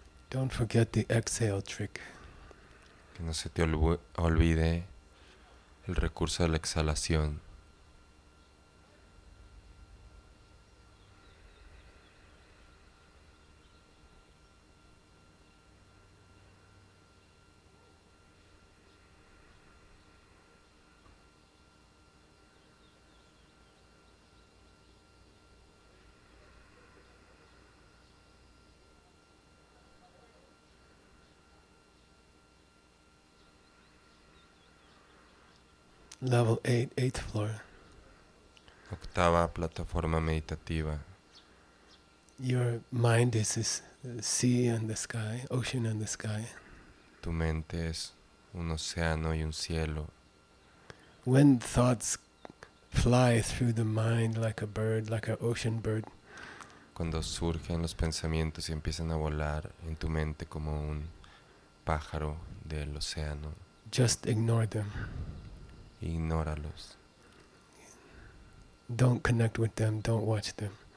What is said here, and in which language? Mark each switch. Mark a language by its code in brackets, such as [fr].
[en] Don't forget the exhale trick. [es] Que no se te olvide el recurso de la exhalación. [en] Level 8, 8th floor. [es] Octava plataforma meditativa. [en] Your mind is this sea and the sky, ocean and the sky. [es] Tu mente es un océano y un cielo. [en] When thoughts fly through the mind like a bird, like an ocean bird, [es] Cuando surgen los pensamientos y empiezan a volar en tu mente como un pájaro del océano, [en] just ignore them. [es] ignóralos. [en] Don't connect with them, don't watch them.